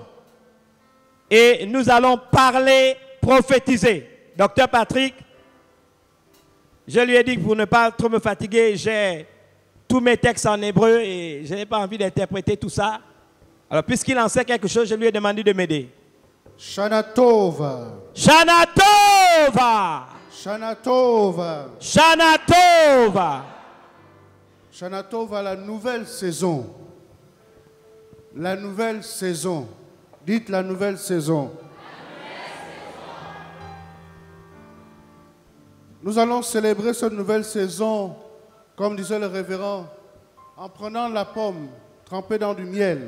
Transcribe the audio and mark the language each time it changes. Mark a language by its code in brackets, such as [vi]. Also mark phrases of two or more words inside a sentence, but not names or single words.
[fr] Et nous allons parler, prophétiser. Docteur Patrick, je lui ai dit que pour ne pas trop me fatiguer, j'ai tous mes textes en hébreu et je n'ai pas envie d'interpréter tout ça. Alors, puisqu'il en sait quelque chose, je lui ai demandé de m'aider. [he] שנה טובה. שנה טובה. שנה טובה. שנה טובה. שנה טובה, [fr] la nouvelle saison. La nouvelle saison. Dites la nouvelle saison. Nous allons célébrer cette nouvelle saison, comme disait le révérend, en prenant la pomme trempée dans du miel.